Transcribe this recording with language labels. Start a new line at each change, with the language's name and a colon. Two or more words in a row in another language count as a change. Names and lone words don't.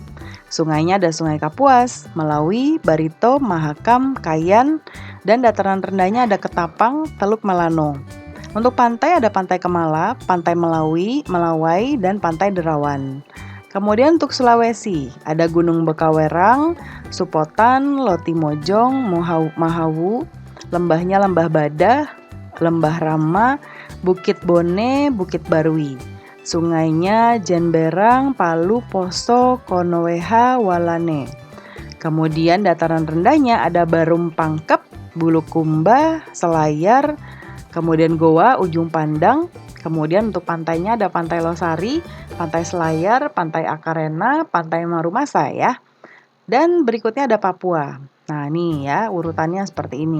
Indonesian: Sungainya ada Sungai Kapuas, Melawi, Barito, Mahakam, Kayan, dan dataran rendahnya ada Ketapang, Teluk Melano. Untuk pantai ada Pantai Kemala, Pantai Melawi, Melawai, dan Pantai Derawan. Kemudian untuk Sulawesi, ada Gunung Bekawerang, Supotan, Lotimojong, Mahawu, lembahnya Lembah Badah, Lembah Rama, Bukit Bone, Bukit Barui. Sungainya Jenberang, Palu, Poso, Konoweha, Walane. Kemudian dataran rendahnya ada Barum Pangkep, Bulukumba, Selayar, kemudian Goa, Ujung Pandang. Kemudian untuk pantainya ada Pantai Losari, Pantai Selayar, Pantai Akarena, Pantai Marumasa ya. Dan berikutnya ada Papua. Nah, ini ya urutannya seperti ini.